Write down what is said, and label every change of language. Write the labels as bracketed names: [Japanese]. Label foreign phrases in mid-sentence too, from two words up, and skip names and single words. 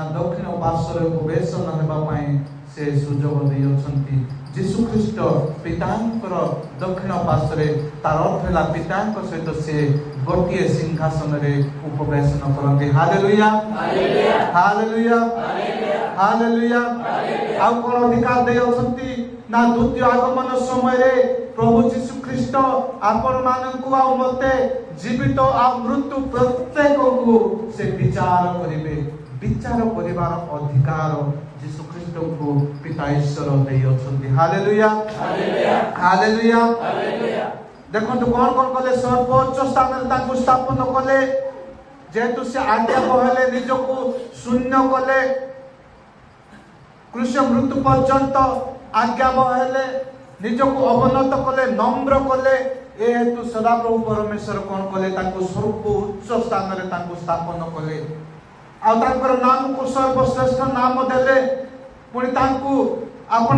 [Odia] ଦକ୍ଷିଣ ପାର୍ଶ୍ୱ ରେ ଉପବେଶନ ହେବା ପାଇଁ ସେ ସୁଯୋଗ ଦେଇ ଅଛନ୍ତି ଯୀଶୁ ଖ୍ରୀଷ୍ଟ ପିତାଙ୍କର ଦକ୍ଷିଣ ପାର୍ଶ୍ୱ ରେ ତାର ଅର୍ଥ ହେଲା ପିତାଙ୍କ ସହିତ ସେ ଗୋଟିଏ ସିଂହାସନ ରେ ଉପବେଶନ କରନ୍ତି ହାଲେଲୁୟା ହାଲେଲୁୟା ହାଲେଲୁୟା ହାଲେଲୁୟା ଆ କେଉଁ ଅଧିକାର ଦେଇ ଅଛନ୍ତି ନା ଦ୍ୱିତୀୟ ଆଗମନ ସମୟ ରେ ପ୍ରଭୁ ଯୀଶୁ ଖ୍ରୀଷ୍ଟ ଆପଣ ମାନଙ୍କୁ ଆ ମତେ ଜୀବିତ ଆ ମୃତ୍ୟୁ ପ୍ରତ୍ୟେକ କୁ ସେ ବିଚାର କରିବେ ବିଚାର କରିବାର ଅଧିକାର ଯୀଶୁ ଖ୍ରୀଷ୍ଟ କୁ ପିତା ଈଶ୍ୱର ଦେଇ ଅଛନ୍ତି ହାଲେଲୁୟା ହାଲେଲୁୟା ହାଲେଲୁୟା ହାଲେଲୁୟା ଦେଖନ୍ତୁ କେଉଁ କେଉଁ କଲେ ସର୍ବୋଚ୍ଚ ସ୍ଥାନ ରେ ତାଙ୍କୁ ସ୍ଥାପନ କଲେ ଯେହେତୁ ସେ ଆଜ୍ଞା ବହିଲେ ନିଜକୁ ଶୂନ୍ୟ କଲେ କ୍ରୂଶ ମୃତ୍ୟୁ ପର୍ଯ୍ୟନ୍ତ ଆଜ୍ଞା ବହିଲେ ନିଜକୁ ଅବନତ କଲେ ନମ୍ର କଲେ ଏ ହେତୁ ସଦାପ୍ରଭୁ ପରମେଶ୍ୱର କେଉଁ କଲେ ତାଙ୍କୁ ସର୍ବୋଚ୍ଚ ସ୍ଥାନ ରେ ତାଙ୍କୁ ସ୍ଥାପନ କଲେ ଆ ତାଙ୍କର ନାମ କୁ ସର୍ବଶ୍ରେଷ୍ଠ ନାମ ଦେଲେ ପୁଣି ତାଙ୍କୁ ଅପଣା